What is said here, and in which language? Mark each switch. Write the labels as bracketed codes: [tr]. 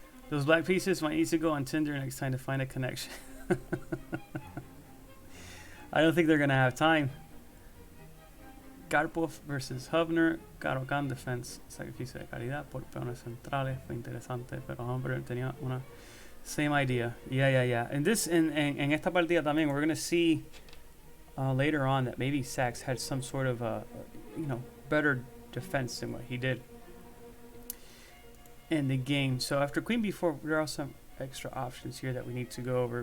[en] Those black pieces might need to go on Tinder next time to find a connection. I don't think they're going to have time. Karpov versus Hubner. Caro-Can defense. [es] Sacrificio de caridad por peones centrales. Fue interesante, pero hombre tenía una... [en] Same idea. Yeah. And this, in [es] esta partida también, [en] we're going to see later on that maybe Sachs had some sort of better defense than what he did in the game. So after queen b4, there are some extra options here that we need to go over.